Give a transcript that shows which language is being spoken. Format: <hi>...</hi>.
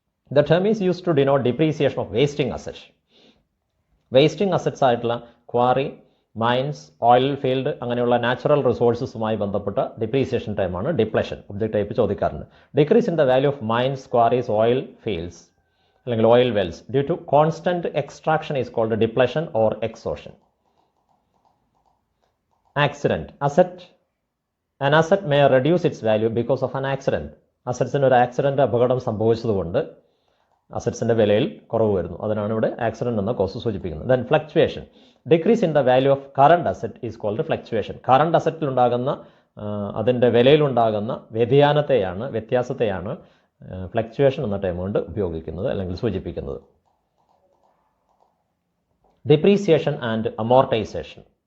<en>The term is used to denote depreciation of wasting asset.</en> <ml>Wasting assets ആയിട്ടുള്ള quarry, mines, oil field, അങ്ങനെയുള്ള natural റിസോഴ്സസുമായി ബന്ധപ്പെട്ട depreciation ടൈമാണ് depletion. Object type ചോദിക്കാറുണ്ട്.</ml> <en>Decrease in the value of mines, quarries, oil fields അല്ലെങ്കിൽ oil wells due to constant extraction is called depletion or exhaustion. Accident. an asset may reduce its value because of an accident.</en> <ml>അസറ്റ്സിന് ഒരു accident, അപകടം സംഭവിച്ചതുകൊണ്ട് അസറ്റ്സിൻ്റെ വിലയിൽ കുറവ് വരുന്നു. അതിനാണ് ഇവിടെ accident എന്ന cos സൂചിപ്പിക്കുന്നത്.</ml> <en>Then fluctuation. Decrease in the value of current asset is called fluctuation.</en> <ml>Current അസറ്റിലുണ്ടാകുന്ന അതിൻ്റെ വിലയിലുണ്ടാകുന്ന വ്യത്യാസത്തെയാണ് ഫ്ലക്ച്വേഷൻ എന്ന ടൈം കൊണ്ട് ഉപയോഗിക്കുന്നത് അല്ലെങ്കിൽ സൂചിപ്പിക്കുന്നത്. Depreciation and amortisation.</ml>